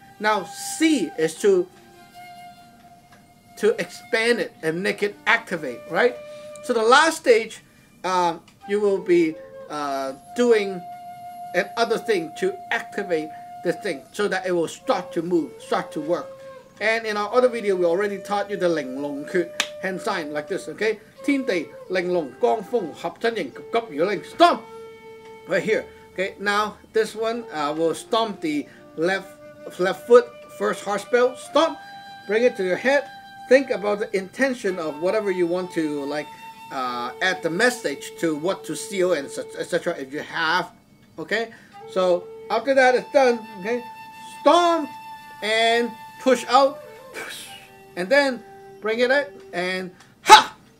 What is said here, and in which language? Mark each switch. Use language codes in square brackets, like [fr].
[en] Now C is to expand it and make it activate, right? So the last stage, you will be doing another thing to activate the thing so that it will start to move, start to work. And in our other video, we already taught you the 玲瓏訣 hand sign like this, okay? [zh] 天地玲瓏光風合真形急急如令 [en] stomp right here. Okay, now this one will stomp the left foot, first heart spell, stomp, bring it to your head, think about the intention of whatever you want to like add the message to what to seal and etc. if you have. Okay, so after that it's done, okay, stomp and push out, and then bring it out and ha!